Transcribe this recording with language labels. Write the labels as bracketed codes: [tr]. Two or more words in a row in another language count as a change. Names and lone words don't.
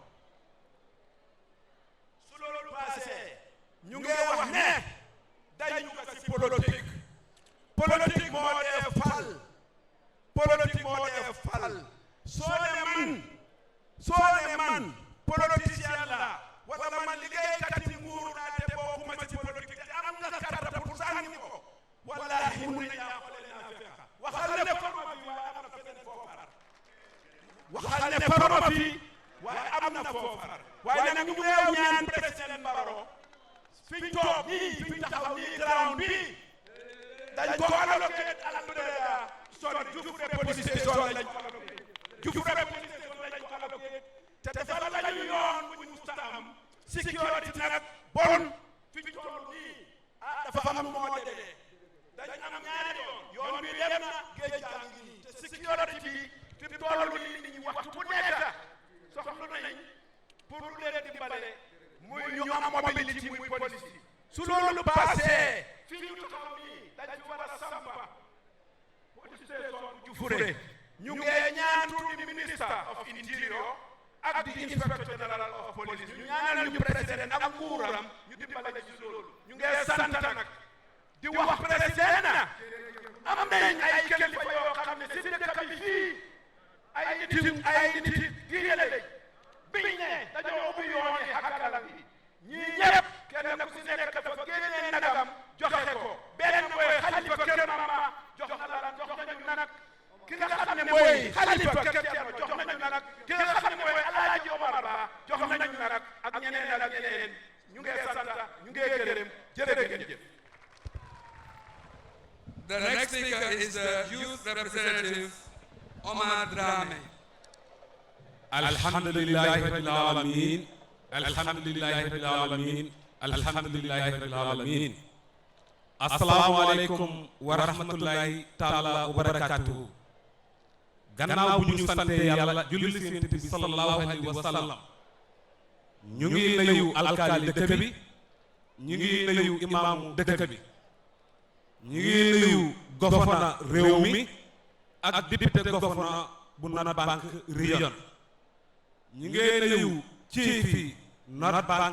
[wo] ñu ngi wax ne dañu ko ci politique moo dee fal soo ne man politicien la wala man liggéeykat yi nguur naa te bokkuma ci politique te am nga [fr] carte pour [wo] sànni ko wallahi mun nañ laa xoolee naa fekk waxal ne faruma bi waaye am na feneen foo far waxal ne faruma fi waaye am na foo far waaye nag ñu ngi ñaan président Barrow fiñ toog nii fiñ taxaw nii ground bi dañ ko alloqué alhamdulillah son Jufure police station lañ ko alloqué Jufure police station lañ ko alloqué te defal lañu yoon bu ñu musta am sécurité nag bon fiñ toll nii dafa am moo dee dañ am ñaari yoon bi dem na géej jaa ngi nii te sécurité bi fi mu toll nii nit ñi waxtu bu nekk soxla nañ pour lu leen dimbale muy ñu am mobilité muy police su loolu passé fi ñu taxaw nii dañ fi war a sampa [en] police station [wo] bu Jufure ñu ngi ñaan turu [en] minister of interior [wo] ak di [en] inspector general of police [wo] ñu ñaanal ñu président ak nguuram ñu dimbale ci loolu ñu ngi sant nag di wax président na am nañ ay kilifa yoo xam ne si dëkk bi fii ay nit diine lañ biñ ne dañoo ubbi yooni Hakalan bi ñii ñëpp kenn ku si nekk dafa génnee nagam joxe ko benn mooy xalifa kër mama jox nañu nag ki nga xam ne mooy xalifa kër Cerno jox nañu nag ki nga xam ne mooy Alaaji Omar Ba jox nañu nag ak ñeneen ñu ngi sant ñu ngi gërëm jërëjëf. [en] The next speaker is the youth representative Omar Drame. [ar] الحمد لله رب العالمين. الحمد لله رب العالمين الحمد لله رب العالمين. السلام عليكم ورحمة الله تعالى وبركاته. [wo] Gannaaw bu ñu sante Yàlla julli ci Yonent bi [ar] صلى الله عليه وسلم. [wo] ñu ngi nuyu alkaali dëkk bi, ñu ngi nuyu imaamu dëkk bi, ñu ngi nuyu gouverneur réew mi ak [fr] député gouverneur [wo] bu North Bank Region, ñu ngi nuyu chief North Bank